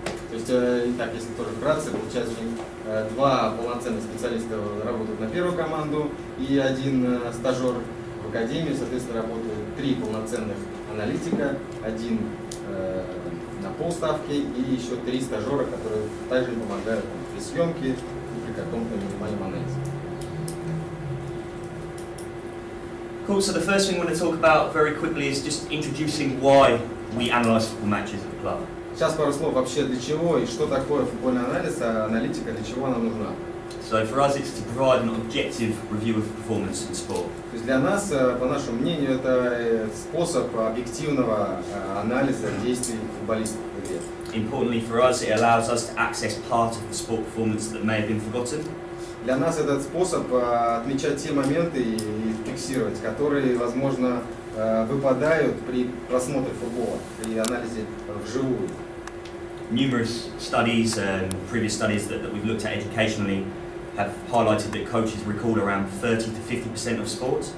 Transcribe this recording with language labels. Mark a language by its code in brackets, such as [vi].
[ru] То есть, так, если тоже вкратце, получается, 2 полноценных специалиста работают на первую команду и 1 стажер в Академии, соответственно, работают 3 полноценных аналитика, 1 на полставки и еще 3 стажера, которые также помогают при съемке и при каком-то минимальном анализе. [en] Cool, so the first thing I want to talk about very quickly is just introducing why we analyse football matches at the club. [ru] Сейчас пару слов вообще для чего и что такое футбольный анализ, а аналитика для чего она нужна. [en] So for us it's to provide an objective review of performance in sport. [ru] То есть для нас, по нашему мнению, это способ объективного анализа действий футболистов в игре. [en] Importantly for us, it allows us to access part of the sport performance that may have been forgotten. [ru] Для нас этот способ отмечать те моменты и фиксировать, которые, возможно, выпадают при просмотре футбола, при анализе вживую. [en] Numerous studies and previous studies that we've looked at educationally have highlighted that coaches record around 30 to 50% of sports.